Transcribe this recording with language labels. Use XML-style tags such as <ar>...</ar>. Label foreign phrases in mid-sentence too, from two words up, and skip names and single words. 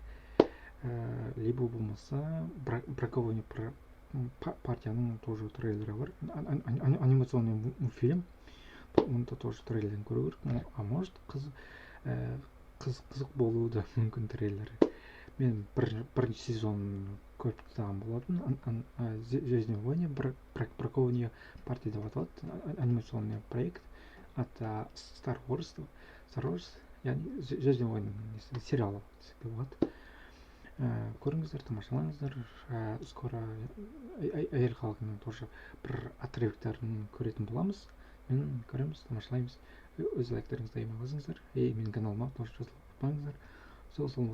<kk>Либо болмаса Бракование партияның тоже трейлері бар,</kk> <ru>анимационный мультфильм,</ru> <kk>онда тоже трейлерін көру керек.</kk> <ru>А может</ru> <kk>қызық болуы да мүмкін трейлері. Мен бірінші сезон көріп тастаған болатын. Звездный войны Бракование партия деп аталады,</kk> <ru>анимационный проект от Star Wars,</ru> <kk>яғни Звездный войны сериалы болады. Көріңіздер, тамашалаңыздар. Скоро әйел халқының тоже бір отрывоктарын көретін боламыз. Мен көреміз, тамашалаймыз. Өз лайктарыңызды айырмай қойыңыздар. Менің каналыма тоже жазылып қойыңыздар.</kk>